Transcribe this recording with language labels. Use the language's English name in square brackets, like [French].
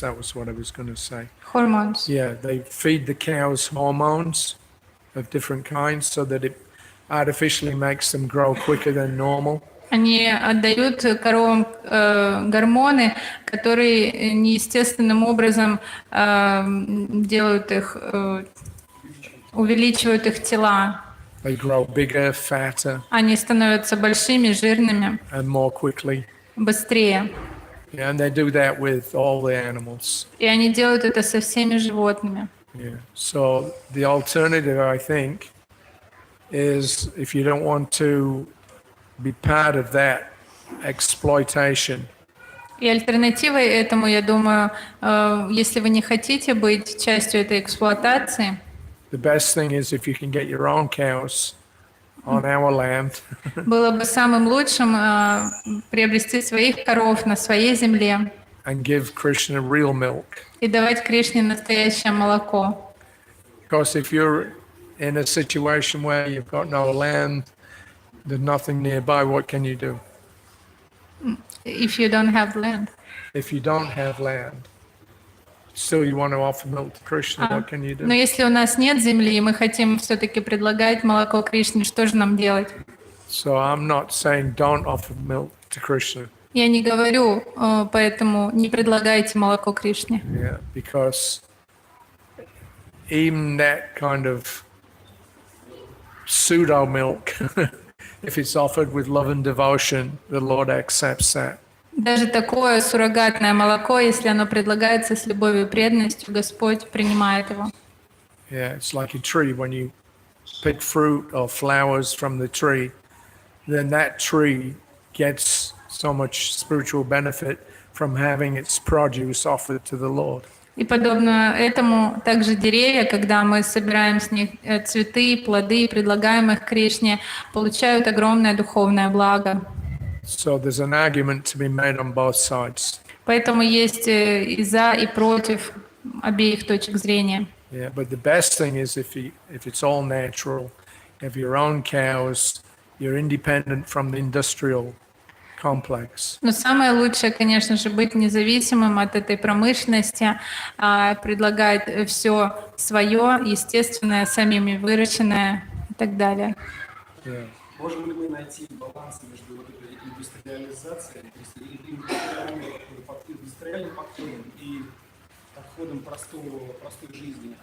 [English] That was what I was going to say. Hormones. Yeah, they feed the cows hormones of different kinds so that it artificially makes them grow quicker than normal. [Russian] Они отдают коровам гормоны, которые неестественным образом делают их, увеличивают их тела. [English] They grow bigger, fatter, [Russian] Они становятся большими, жирными, [English] and more quickly. [Russian] быстрее. [English] Yeah, and they do that with all the animals. [Russian] И они делают это со всеми животными. [English] Yeah. So the alternative, I think, is if you don't want to be part of that exploitation. [Russian] И альтернативой этому, я думаю, если вы не хотите быть частью этой эксплуатации, [English] The best thing is if you can get your own cows on our land. [Russian] было бы самым лучшим приобрести своих коров на своей земле [English] And give Krishna real milk. [Russian] и давать Кришне настоящее молоко. [English] Because if you're in a situation where you've got no land, there's nothing nearby, what can you do? If you don't have land. If you don't have land, still you want to offer milk to Krishna, what can you do? [Russian] Но если у нас нет земли, и мы хотим все-таки предлагать молоко Кришне, что же нам делать? [English] So I'm not saying don't offer milk to Krishna. [Russian] Я не говорю, поэтому не предлагайте молоко Кришне. [English] Yeah, because even that kind of pseudo milk, if it's offered with love and devotion, the Lord accepts that. [Russian] Даже такое суррогатное молоко, если оно предлагается с любовью и преданностью, Господь принимает его. [English] Yeah, it's like a tree. When you pick fruit or flowers from the tree, then that tree gets so much spiritual benefit from having its produce offered to the Lord. [Russian] И подобно этому также деревья, когда мы собираем с них цветы, плоды, предлагаем их Кришне, получают огромное духовное благо. [English] So there's an argument to be made on both sides. [Russian] Поэтому есть и за, и против обеих точек зрения. [English] Yeah, but the best thing is if it's all natural, you have your own cows, you're independent from the industrial complex. [Russian] Но самое лучшее, конечно же, быть независимым от этой промышленности, предлагать все свое, естественное, самими выращенное и так далее. [English] Yeah. [Russian] Можем ли мы найти баланс между вот этой индустриализацией, то есть индустриальным подходом и подходом простой жизни?